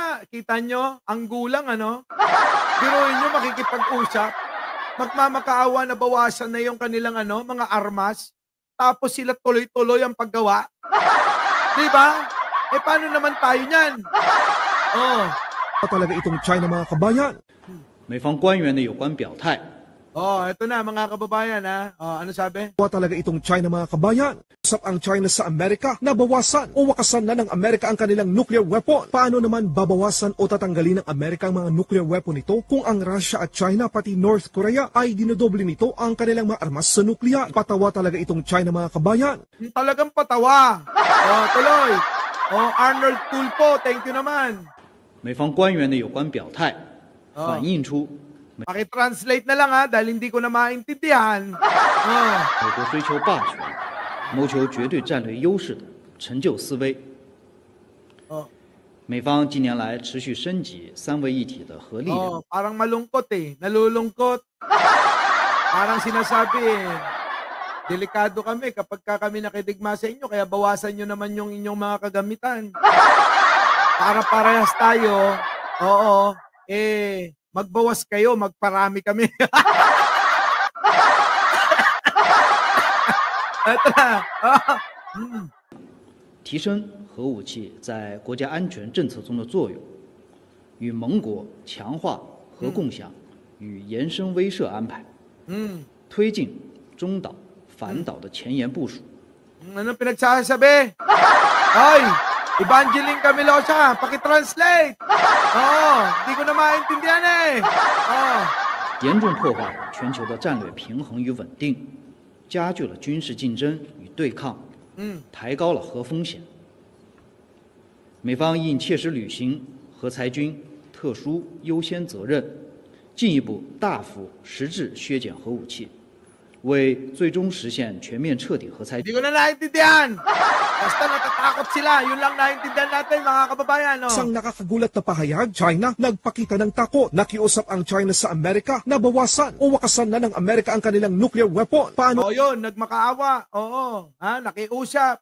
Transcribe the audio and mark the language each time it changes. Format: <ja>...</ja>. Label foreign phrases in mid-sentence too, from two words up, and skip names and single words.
<tl>Kita nyo, ang gulang biruin nyo makikipag-usap, magmamakaawa na bawasan na yung kanilang mga armas, tapos sila tuloy-tuloy ang paggawa. Diba? Paano naman tayo niyan? Talaga itong China, mga kabayan.</tl> <zh>美方官员的有关表态</zh> <tl>ito na mga kababayan Ano sabi? Talaga itong China, mga kabayan. Usap ang China sa Amerika na bawasan o wakasan na ng Amerika ang kanilang</tl> <en>nuclear weapon.</en> <tl>Paano naman babawasan o tatanggalin ng Amerika ang mga</tl> <en>nuclear weapon</en> <tl>nito kung ang Russia at China pati North Korea ay dinodoble nito ang kanilang mga armas sa nuklear? Patawa talaga itong China mga kabayan. Talagang patawa. Tuloy. Arnold Tulfo,</tl> <en>thank you</en> <tl>naman.</tl> <zh>美方官员的有关表态，反映出</zh> <tl>Pakitranslate na lang ha, dahil hindi ko na maintindihan.</tl> <zh>美国追求霸权、谋求绝对战略优势的陈旧思维。美方近年来持续升级三位一体的核力量，</zh> <tl>Parang malungkot nalulungkot. Parang sinasabi delikado kami kapag kami nakidigma sa inyo, kaya bawasan nyo naman yung inyong mga kagamitan. Para parehas tayo, magbawas kayo, magparami kami. Ito na.</tl> <zh>提升核武器在国家安全政策中的作用，与盟国强化核共享与延伸威慑安排，推进中导、反导的前沿部署。</zh> <tl>Ano pinagsasabi? Ay, Evangeline Camilosa, pakitranslate. Hindi ko na maintindihan eh.</tl> <zh>严重破坏全球的战略平衡与稳定，加剧了军事竞争与对抗，抬高了核风险。美方应切实履行核裁军特殊优先责任，进一步大幅实质削减核武器，为最终实现全面彻底核裁</zh> <tl>Hindi ko na naintindihan. Basta natatakot sila. Yun lang naintindihan natin mga kababayan. Isang nakakagulat na pahayag, China nagpakita ng takot. Nakiusap ang China sa Amerika na bawasan o wakasan na ng Amerika ang kanilang</tl> <en>nuclear weapon.</en> <tl>Paano? Yun, nagmakaawa. Nakiusap.</tl>